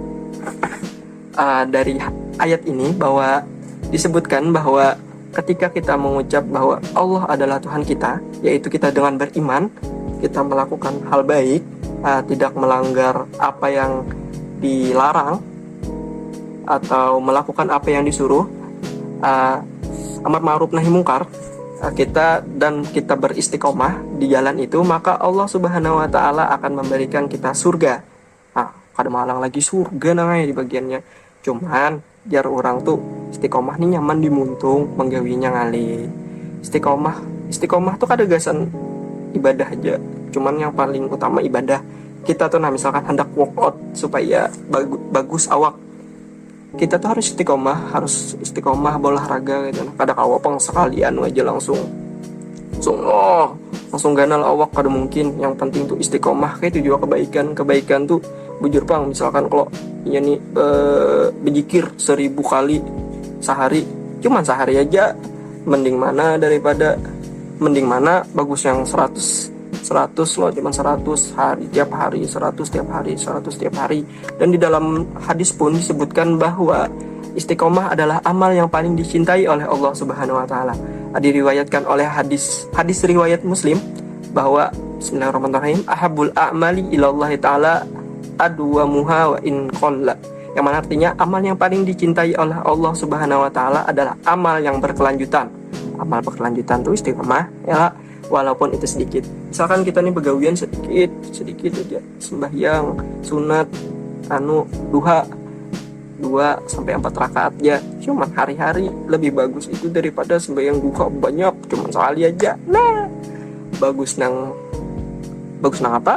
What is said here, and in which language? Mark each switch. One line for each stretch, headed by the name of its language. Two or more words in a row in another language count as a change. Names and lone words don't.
Indonesian: Dari ayat ini bahwa disebutkan bahwa ketika kita mengucap bahwa Allah adalah Tuhan kita, yaitu kita dengan beriman, kita melakukan hal baik, tidak melanggar apa yang dilarang atau melakukan apa yang disuruh,
Arabic: أمر معروف نهي منكر,
Indonesian: kita beristiqomah di jalan itu, maka Allah
Arabic: سبحانه وتعالى
Indonesian: akan memberikan kita surga.
Banjar: Kada malang lagi surga namanya di bagiannya. Cuman biar orang tuh istiqomah nih nyaman dimuntung, menggawinya ngali. Istiqomah tuh kada gasan ibadah aja.
Indonesian: Cuman yang paling utama ibadah. Kita tuh misalkan hendak workout supaya bagus awak, kita tuh harus istiqomah berolahraga gitu.
Banjar: Kadang awak sekalian aja langsung ganal awak kada mungkin.
Indonesian: Yang penting tuh istiqomah. Kayak itu juga kebaikan tuh
Banjar: bujur pang.
Indonesian: Misalkan kalau ya nih berzikir 1000 kali sehari, cuman sehari aja mending mana bagus yang 100 loh, cuman 100 hari tiap hari, 100 tiap hari. Dan di dalam hadis pun disebutkan bahwa istiqomah adalah amal yang paling dicintai oleh Allah
Arabic: سبحانه وتعالى.
Indonesian: Diriwayatkan oleh hadis riwayat Muslim bahwa bismillahirrahmanirrahim,
Arabic: أحب الأعمال إلى الله تعالى أدومها وإن قل.
Indonesian: Yang mana artinya amal yang paling dicintai oleh Allah
Arabic: سبحانه وتعالى
Indonesian: adalah amal yang berkelanjutan. Amal berkelanjutan itu istiqomah ya, walaupun itu sedikit. Misalkan kita nih begawian sedikit aja, sembahyang sunat duha 2-4 rakaat ya, cuman hari-hari lebih bagus itu daripada sembahyang duha banyak cuman sekali aja. Bagus nang apa?